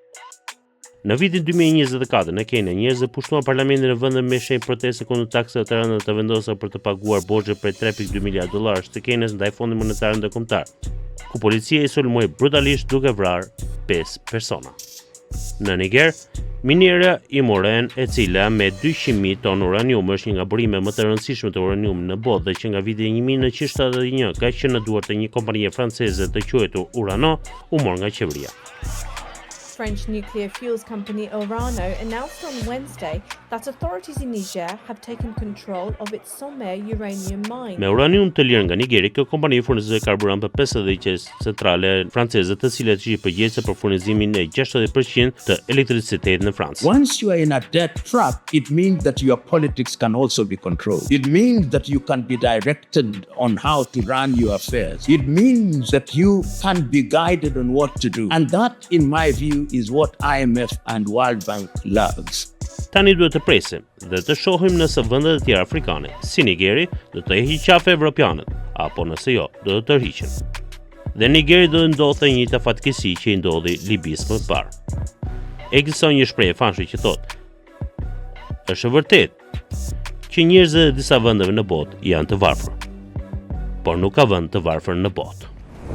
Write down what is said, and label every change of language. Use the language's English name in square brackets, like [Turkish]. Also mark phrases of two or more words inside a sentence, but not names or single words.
[Albanian] Në vitin 2024 në Kenya, njerëzit pushtuan parlamentin në vendet me shenjë proteste kundër taksave të rënda të vendosura për të paguar borxhe prej $3.2 miliardë të Kenyas ndaj Fondit Monetar Ndërkombëtar, ku policia i sulmoi brutalisht duke vrarë 5 persona. Në Niger, minera i Moren, e cila me 200.000 ton uranium është një nga burimet më të rëndësishme të uraniumit në botë dhe që nga viti 1971 ka qenë në duart të një kompanie franceze të quajtur Urano, u mor nga qeveria. [English] French nuclear fuels company Orano announced on Wednesday that authorities in Niger have taken control of its Sommer uranium mine. [Albanian] Me uranium të lirë nga Nigeri, kjo kompani furnizoi karburant për 50 qese centrale franceze, të cilat ishin përgjegjëse për furnizimin e 60% të elektricitetit në Francë. [English] Once you are in a debt trap, it means that your politics can also be controlled. It means that you can be directed on how to run your affairs. It means that you can be guided on what to do. And that, in my view, is what IMF and World Bank loves. [Albanian] Tani duhet të presim dhe të shohim nëse vendet e tjera afrikane, si Nigeri, do të heqin qafe evropianët, apo nëse jo, do të tërhiqen. Dhe Nigeri do të ndodhte një njëjta fatkeqësi që i ndodhi Libisë më parë. Ekziston një shprehje famshme që thotë: "Është vërtet që njerëzit e disa vendeve në botë janë të varfër, por nuk ka vend të varfër në botë."